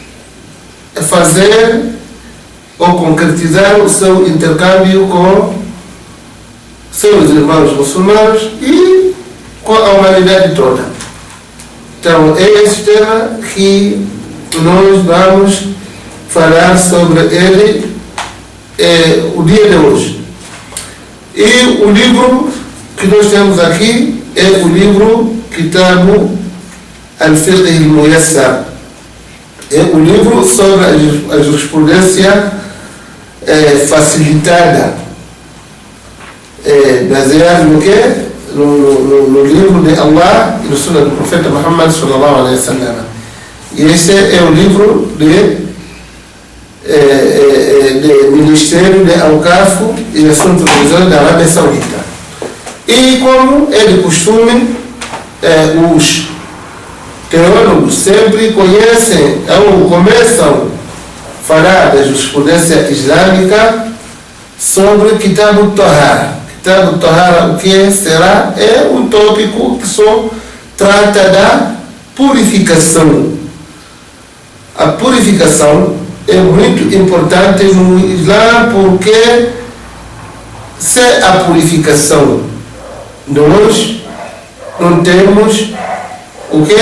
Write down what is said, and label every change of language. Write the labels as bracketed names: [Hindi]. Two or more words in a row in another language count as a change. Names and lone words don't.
[Portuguese] fazer ou concretizar o seu intercâmbio com seus irmãos muçulmanos e com a humanidade toda. Então é esse tema que nós vamos falar sobre ele o dia de hoje. E o livro que nós temos aqui é o livro Kitab al-Fiqh al-Muyassar. É o livro sobre a jurisprudência facilitada, baseado no quê? No livro de Allah e no Sunnah do Profeta Muhammad [Arabic] صلى الله عليه وسلم. [Portuguese] E esse é o livro de Ministério de Awqaf e Assuntos Religiosos da Arábia Saudita. E como é de costume, os teólogos sempre conhecem ou começam a falar da jurisprudência islâmica sobre Kitab al-Tahara. Kitab al-Tahara, o que será? É um tópico que só trata da purificação. A purificação é muito importante no Islã, porque sem a purificação nós não temos o que?